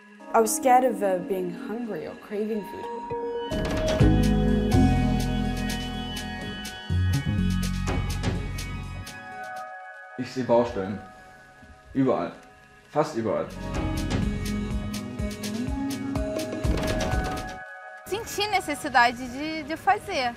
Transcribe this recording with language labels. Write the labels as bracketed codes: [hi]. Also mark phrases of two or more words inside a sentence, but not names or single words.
[en] I was scared of being hungry or craving food. [de] Ich sehe Baustellen. Überall. Fast überall. [pt] Senti necessidade de fazer.